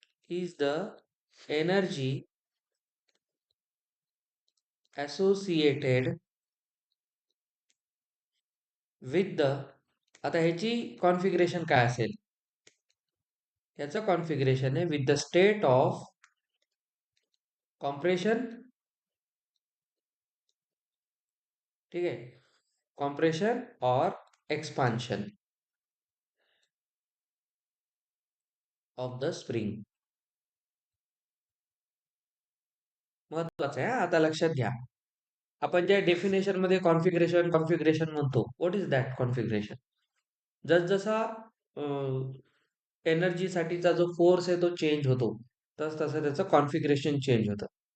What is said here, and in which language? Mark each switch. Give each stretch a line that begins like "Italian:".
English: is the energy associated with the,
Marathi: आता ह्याची configuration काय असेल? याचं कॉन्फिगरेशन आहे
English: With the state of compression.
Marathi: ठीक आहे,
English: Compression और expansion of the spring.
Marathi: महत्वाचं आहे आता लक्षात घ्या. आपण ज्या डेफिनेशन मध्ये कॉन्फिगरेशन कॉन्फिगरेशन म्हणतो,
English: What is that configuration?
Marathi: जसजसा एनर्जीसाठीचा जो फोर्स आहे तो चेंज होतो, तसं त्याचं कॉन्फिगरेशन चेंज होतं.